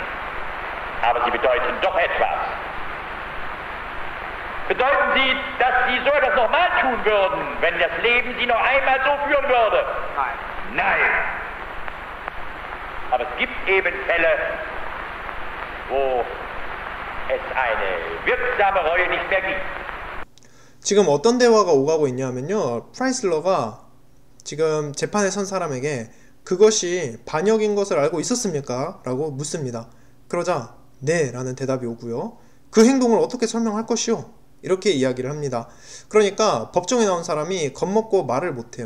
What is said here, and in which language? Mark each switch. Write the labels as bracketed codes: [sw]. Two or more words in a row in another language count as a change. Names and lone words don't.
[de] Aber sie bedeuten doch etwas. Bedeuten sie, dass sie so etwas nochmal tun würden, wenn das Leben sie noch einmal so führen würde? Nein. Nein. Aber es gibt eben Fälle, wo es eine wirksame Reue nicht mehr gibt. [ko] 지금 어떤 대화가 오가고 있냐면요, 프라이슬러가 지금 재판에 선 사람에게 그것이 반역인 것을 알고 있었습니까? 라고 묻습니다. 그러자 네 라는 대답이 오고요, 그 행동을 어떻게 설명할 것이오? 이렇게 이야기를 합니다. 그러니까 법정에 나온 사람이 겁먹고 말을 못해요.